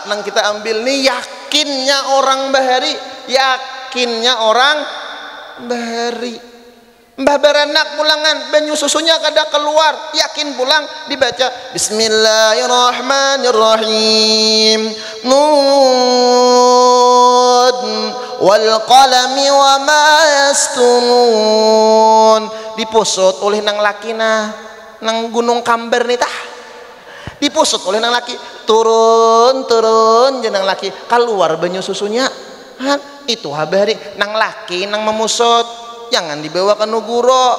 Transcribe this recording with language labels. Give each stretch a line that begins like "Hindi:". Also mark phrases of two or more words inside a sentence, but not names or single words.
Banjar: Nang kita ambil nih yakinnya orang bahari, yakinnya orang bahari. Mbah beranak pulangan, banyu susunya kada keluar, yakin pulang dibaca Bismillahirrahmanirrahim.
Arabic: ن والقلم وما يسطرون.
Banjar: Dipusut oleh nang lakina nang gunung Kamber nih tah. Dipusut oleh nang laki, turun jenang laki keluar banyu susunya. Itu habari nang laki nang memusut, jangan dibawa ke nuguro.